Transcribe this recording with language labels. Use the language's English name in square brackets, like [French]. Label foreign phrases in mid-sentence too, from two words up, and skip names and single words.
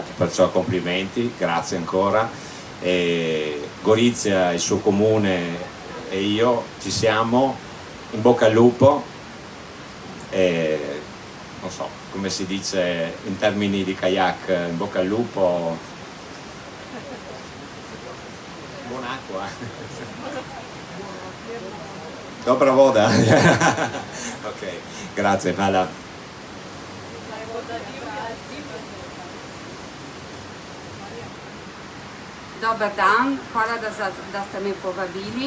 [Italian] Perciò complimenti, grazie ancora. Gorizia, il suo comune e io ci siamo, in bocca al lupo, non so come si dice in termini di kayak, in bocca al lupo, buon'acqua, [Slovenian] dobra voda. [Italian] Ok, grazie, hvala. [Croatian] Dobar dan, [Slovenian] hvala da ste me povabili.